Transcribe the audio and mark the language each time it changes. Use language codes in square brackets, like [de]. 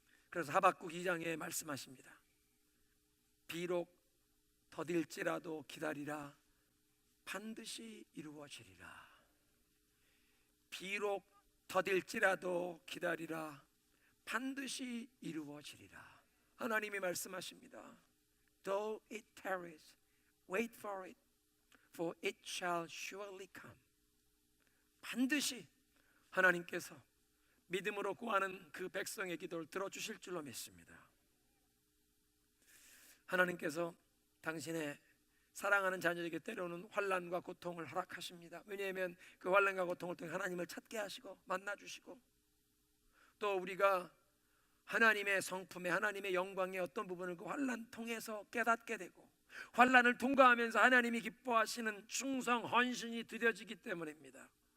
[ko] 그래서 하박국 2장에 말씀하십니다. 비록 더딜지라도 기다리라 반드시 이루어지리라. 비록 더딜지라도 기다리라 반드시 이루어지리라. 하나님이 말씀하십니다. [en] Though it tarries, wait for it, for it shall surely come. [ko] 반드시 하나님께서 믿음으로 구하는 그 백성의 기도를 들어주실 줄로 믿습니다. 하나님께서 당신의 사랑하는 자녀에게 때로는 환난과 고통을 허락하십니다. 왜냐하면 그 환난과 고통을 통해 하나님을 찾게 하시고 만나주시고 또 우리가 하나님의 성품에 하나님의 영광의 어떤 부분을 그 환난 통해서 깨닫게 되고 환난을 통과하면서 하나님이 기뻐하시는 충성, 헌신이 드려지기 때문입니다.